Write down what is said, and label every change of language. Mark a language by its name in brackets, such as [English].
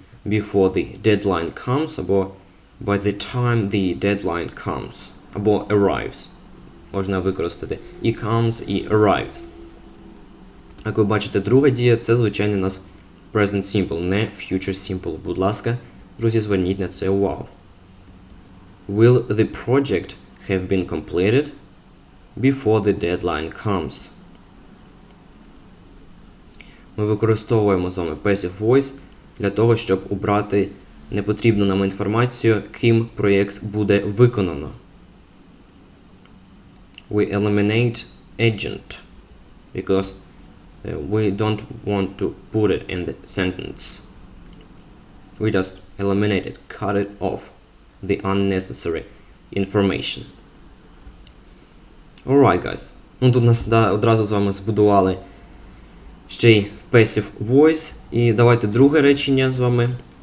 [English] Before the deadline comes, або by the time the deadline comes, або arrives. [Ukrainian] Можна використати і comes, і arrives. Як ви бачите, друга дія – це, звичайно, у нас present simple, не future simple. Будь ласка, друзі, зверніть на це увагу. [English] Will the project have been completed before the deadline comes? [Ukrainian] Ми використовуємо з вами passive voice для того, щоб убрати непотрібну нам інформацію, ким проєкт буде виконано. [English] We eliminate agent because we don't want to put it in the sentence. We just eliminate it, cut it off, the unnecessary information. Alright, guys. [Ukrainian] Тут нас одразу з вами збудували ще й passive voice. І давайте друге речення з вами.